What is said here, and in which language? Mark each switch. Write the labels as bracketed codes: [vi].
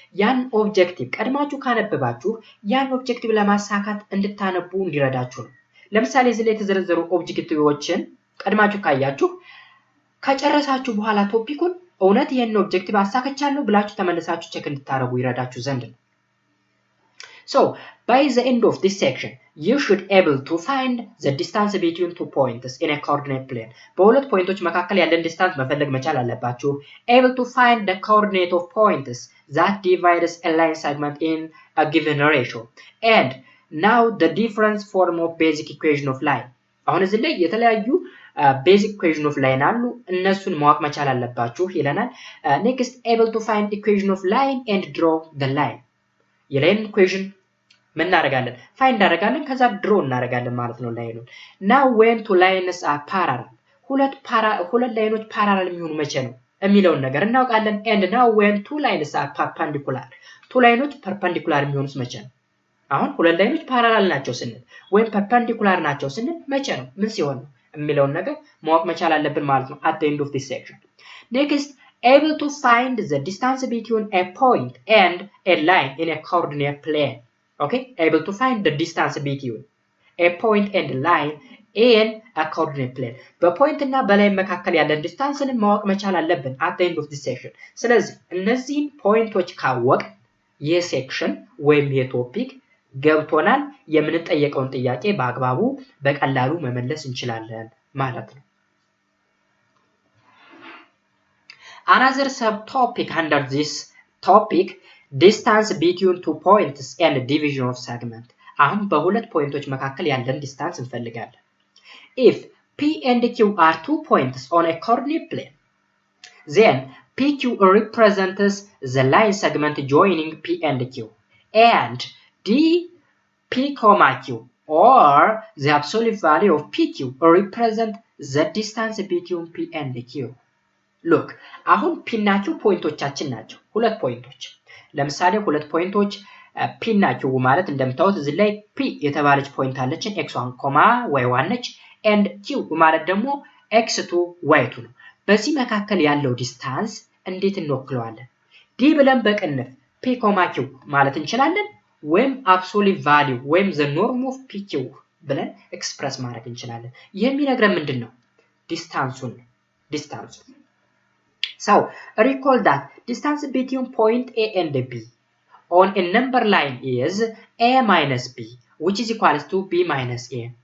[am] ያን ኦብጀክቲቭ ቀድማችሁ ካነበባችሁ ያን ኦብጀክቲቭ ለማሳካት እንድታነቡ እንዲረዳችሁ ነው። ለምሳሌ እዚህ ላይ የተዘረዘሩ ኦብጀክቲቮችን ቀድማችሁ ካያችሁ ከጨረሳችሁ በኋላ ቶፒኩን እውነት ይሄን ኦብጀክቲቭ አሳክቻለሁ ብላችሁ ተመልሳችሁ ቼክ እንድታረጉ ይረዳችሁ ዘንድ ነው። [en] So, by the end of this section, you should able to find the distance between two points in a coordinate plane. [am] በሁለት ፖይንቶች መካከል ያለን ዲስታንስ መፈለግ መቻል አለባችሁ። [en] Able to find the coordinate of points that divides a line segment in a given ratio. And now the difference form of basic equation of line. [am] አሁን እዚህ ላይ የተለያዩ basic equation of line አሉ፣ እነሱን ማወቅ መቻል አለባችሁ ይለናል። [en] Next, able to find equation of line and draw the line. [am] የላይን ኢኩዌሽን ምን እናደርጋለን? ፋይንድ እናደርጋለን፣ ከዛ ድሮ እናደርጋለን ማለት ነው ላይኑን። [en] now when two lines are parallel፣ [am] ሁለት ላይኖች ፓራላል የሚሆኑ መቼ ነው የሚለውን ነገር እናውቃለን። [en] and now when two lines are perpendicular፣ [am] two ላይኖች ፐርፐንዲኩላር የሚሆኑት መቼ ነው? አሁን ሁለት ላይኖች ፓራላል ናቸው ስንል ወይም ፐርፐንዲኩላር ናቸው ስንል መቼ ነው? ምን ሲሆን ነው የሚለውን ነገር ማወቅ መቻል አለብን ማለት ነው [en] at the end of this section. Next, able to find the distance between a point and a line in a coordinate plane. Okay, able to find the distance between a point and a line in a coordinate plane. [am] በፖይንት እና በላይ መካከል ያለን ዲስታንስን ማወቅ መቻል አለብን [en] at the end of this section. [am] ስለዚህ እነዚህን ፖይንቶች ካወቅ ይህ ሴክሽን ወይም ይህ ቶፒክ ገብቶናል፣ የምንጠየቀውን ጥያቄ በአግባቡ በቀላሉ መመለስ እንችላለን ማለት ነው። [en] Another subtopic under this topic, distance between two points and division of segment. [am] አሁን በሁለት ፖይንቶች መካከል ያለን ዲስታንስ እንፈልጋለን። [en] If P and Q are two points on a coordinate plane, then PQ represents the line segment joining P and Q, and DP, Q, or the absolute value of PQ represent the distance between P and Q. [am] Look, አሁን P እና Q ፖይንቶቻችን ናቸው። ሁለት ፖይንቶች ለምሳሌ ሁለት ፖይንቶች p እና q ማለት እንደምታዩት እዚህ ላይ p የተባለች ፖይንት አለችን x1, y1 ነች and q ማለት ደግሞ x2, y2 ነው። በዚህ መካከል ያለው ዲስታንስ እንዴት እንወክለዋለን? d ብለን በቅንፍ p, q ማለት እንችላለን ወይም absolute value ወይም [en] the norm of pq [am] ብለን ኤክስፕረስ ማድረግ እንችላለን። የሚነግረን ምንድነው? ዲስታንሱን [en] So recall that distance between point A and B on a number line is A minus B which is equals to B minus A.